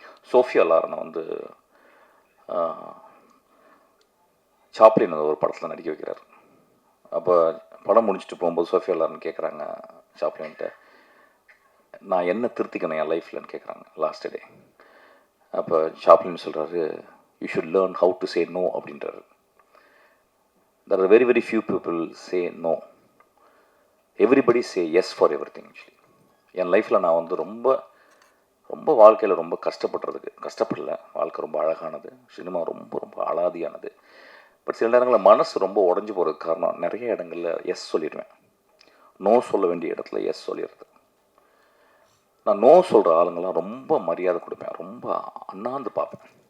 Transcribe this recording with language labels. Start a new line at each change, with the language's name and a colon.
Tamil: Sofia லாரனை வந்து Chaplin ஒரு படத்தில் நடிக்க வைக்கிறார். அப்போ படம் முடிச்சுட்டு போகும்போது சோஃபியா லாரன் கேட்குறாங்க சாப்ளின்கிட்ட, நான் என்ன திருத்திக்கணும் என் லைஃப்லன்னு கேட்குறாங்க லாஸ்ட் டே. அப்போ சாப்ளின் சொல்கிறாரு,
English: you should learn how to say no
Tamil: அப்படின்றாரு.
English: there are very very few people say no. Everybody say yes for everything actually.
Tamil: என் லைஃப்பில் நான் வந்து ரொம்ப ரொம்ப வாழ்க்கையில் ரொம்ப கஷ்டப்படல. வாழ்க்கை ரொம்ப அழகானது, சினிமா ரொம்ப ரொம்ப அலாதியானது. பட் சில நேரங்களில் மனசு ரொம்ப உடஞ்சி போகிறதுக்கு காரணம் நிறைய இடங்களில் எஸ் சொல்லிடுவேன். நோ சொல்ல வேண்டிய இடத்துல எஸ் சொல்லிடுறது. நான் நோ சொல்கிற ஆளுங்கள்லாம் ரொம்ப மரியாதை கொடுப்பேன், ரொம்ப அண்ணாந்து பார்ப்பேன்.